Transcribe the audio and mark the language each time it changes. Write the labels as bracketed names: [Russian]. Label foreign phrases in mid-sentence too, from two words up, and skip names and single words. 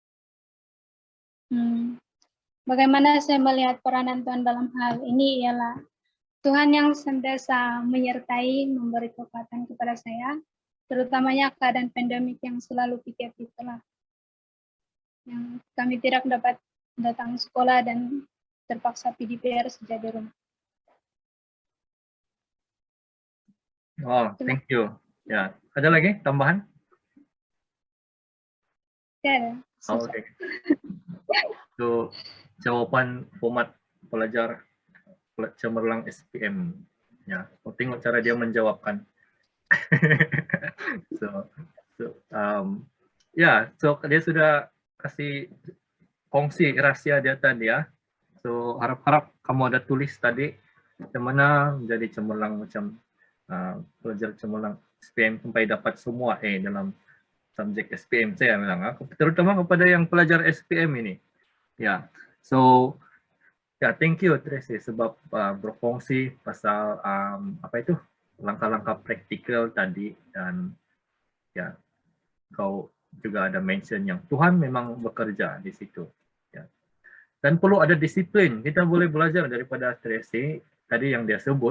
[Malay] Bagaimana saya melihat peranan Tuhan dalam hal ini ialah Tuhan yang senantiasa menyertai, memberi kekuatan kepada saya, terutamanya keadaan pandemik yang selalu pikir itulah, yang kami tidak dapat datang sekolah dan terpaksa PDPR sejak di rumah. [English] Oh, thank you. [Malay] Ya, ada lagi tambahan? Ya, Oh, oke. Itu jawaban format pelajar cemerlang SPM. Ya, mau tengok cara dia menjawabkan. so, so dia sudah kasih kongsi rahasia dia tadi ya. So harap-harap kamu ada tulis tadi bagaimana menjadi cemerlang macam pelajar cemerlang SPM sampai dapat semua dalam subjek SPM saya bilang, terutama kepada yang pelajar SPM ini. Ya, so ya [English] thank you [Malay] Tracy sebab berfungsi pasal apa itu langkah-langkah praktikal tadi, dan ya kau juga ada mention yang Tuhan memang bekerja di situ. Ya. Dan perlu ada disiplin. Kita boleh belajar daripada Tracy tadi yang dia sebut.